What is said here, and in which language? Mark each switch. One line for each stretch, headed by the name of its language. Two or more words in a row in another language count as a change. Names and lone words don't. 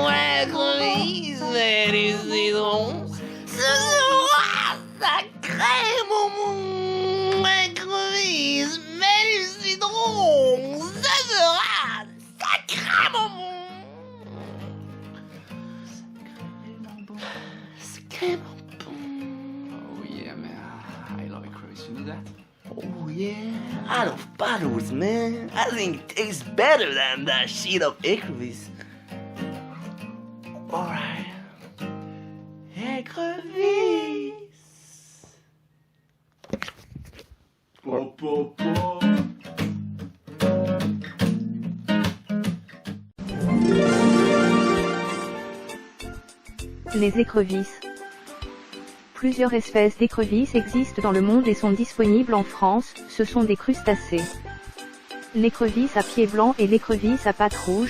French: Écrevisse, mets du citron, ce sera sacrément bon. Écrevisse, mets du citron, ce sera sacrément bon. Sacrément bon.
English: Oh yeah, man. I love crevice. You know that? Oh yeah, I love paddles, man. I think it tastes better than that shit of écrevisse. Alright. Écrevisse. Po, po, po.
French: Les écrevisses. Plusieurs espèces d'écrevisses existent dans le monde et sont disponibles en France, ce sont des crustacés. L'écrevisse à pied blanc et l'écrevisse à pattes rouges.